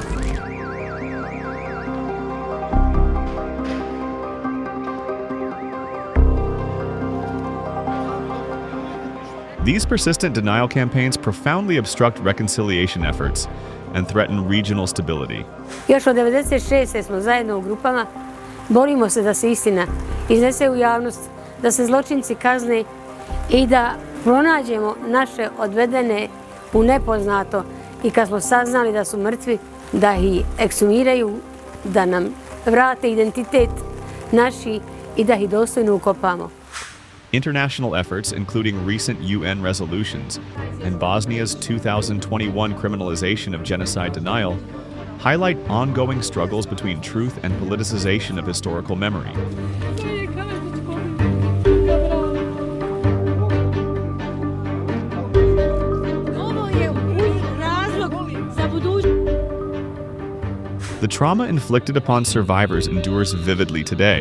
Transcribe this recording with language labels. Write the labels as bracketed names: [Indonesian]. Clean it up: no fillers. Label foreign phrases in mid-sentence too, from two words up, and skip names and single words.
[English] These persistent denial campaigns profoundly obstruct reconciliation efforts and threaten regional stability. [Bosnian] Još od 96. smo zajedno u grupama, borimo se da se istina iznese u javnost, da se zločinci kazne i da pronađemo naše odvedene u nepoznato i kad smo saznali da su mrtvi, da ih ekshumiraju, da nam vrate identitet naši i da ih dostojno ukopamo. [English] International efforts, including recent UN resolutions and Bosnia's 2021 criminalization of genocide denial, highlight ongoing struggles between truth and politicization of historical memory. The trauma inflicted upon survivors endures vividly today.